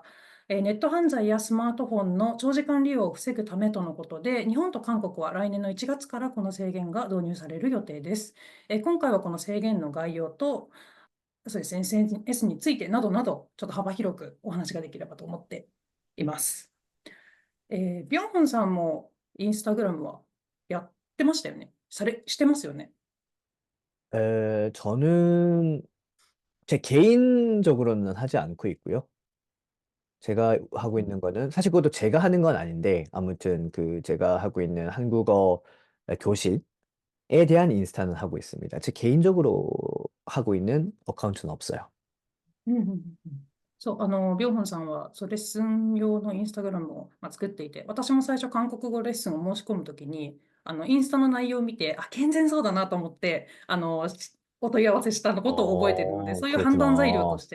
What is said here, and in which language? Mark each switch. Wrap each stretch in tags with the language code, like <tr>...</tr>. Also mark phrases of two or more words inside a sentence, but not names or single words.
<ja>ネット犯罪やスマートフォンの長時間利用を防ぐためとのことで、日本と韓国は来年の1月からこの制限が導入される予定です。今回はこの制限の概要と、そうですね、SNS についてなどなど、ちょっと幅広くお話ができればと思っています。ビョンホンさんもインスタグラムはやってましたよね。してますよね。</ja> <ko>저는 제 개인적으로는 하지 않고 있고요. 제가 하고 있는 거는 사실 그것도 제가 하는 건 아닌데 아무튼 그 제가 하고 있는 한국어 교실에 대한 인스타는 하고 있습니다. 제 개인적으로 하고 있는 어카운트는 없어요.</ko> <ja>うんうんうんうん。そう、ビョンホンさんは、そう、レッスン用のインスタグラムを、作っていて、私も最初韓国語レッスンを申し込むときに、インスタの内容を見て、あ、健全そうだなと思って、お問い合わせしたのことを覚えているので、そういう判断材料と</ja>